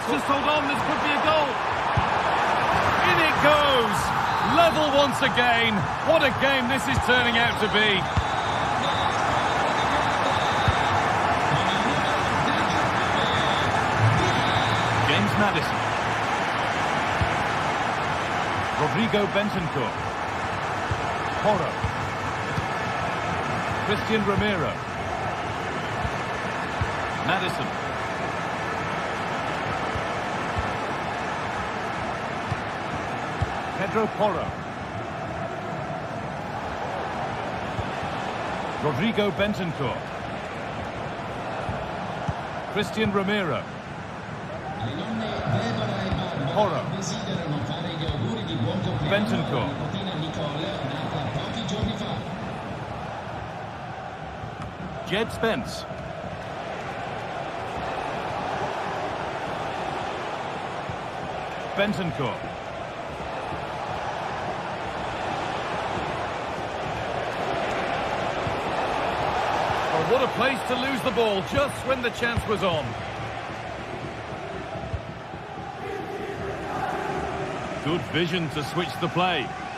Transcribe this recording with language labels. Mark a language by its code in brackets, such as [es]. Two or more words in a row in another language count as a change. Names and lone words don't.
[en] Just hold on, this could be a goal. In it goes. Level once again. What a game this is turning out to be. Madison. Rodrigo Bentancur. Porro. Christian Romero. Madison. Pedro Porro. Rodrigo Bentancur. Christian Romero. Porro. Bentancur. Jed Spence. Bentancur. Oh, what a place to lose the ball just when the chance was on. Good vision to switch the play.